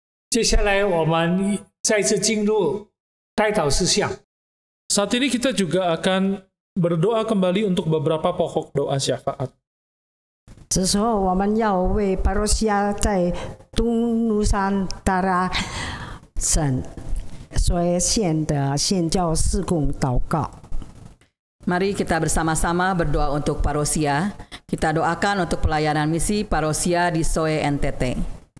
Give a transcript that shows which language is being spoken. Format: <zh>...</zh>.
<zh>接下来我们再次进入代祷事项。</zh> <id>Saat ini kita juga akan berdoa kembali untuk beberapa pokok doa syafaat.</id> <zh>这时候，我们要为巴罗西亚在东努山达拉省所县的宣教事工祷告。</zh> <id>Mari kita bersama-sama berdoa untuk Parosia. Kita doakan untuk pelayanan misi Parosia di Soe NTT.</id>